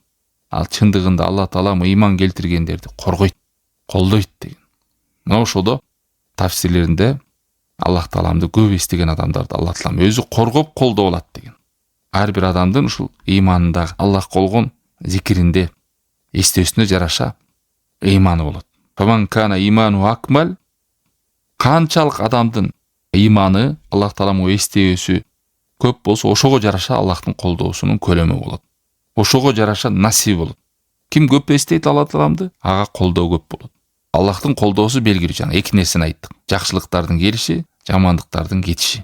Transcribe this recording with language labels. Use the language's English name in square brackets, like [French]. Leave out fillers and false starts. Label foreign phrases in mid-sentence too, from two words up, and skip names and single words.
[Kyrgyz] Ал чындыгында Алла Таала ыйман келтиргендерди коргойт, колдойт деген. Мына ошодо тафсирлеринде Аллах Тааламды көп эстеген адамдарды Алла Таалам өзү коргоп колдоп алат деген. Ар бир адамдын ушул ыйманында Аллах колгон зикиринде эстөөсүнө жараша ыйманы болот. [Arabic] فمن كان إيمانه أكمل, [Kyrgyz] канчалык адамдын ыйманы Аллах Тааламга эстөөсү көп болсо, ошого жараша Аллахтын колдоосунун көлөмү болот. Ошого жараша насип болот. Ким көп эстейт Алла Тааламды, ага колдоо көп болот. Аллахтын колдоосу белгилүү. Жана эки нерсени айттык. Жакшылыктардын келиши, жамандыктардын кетиши.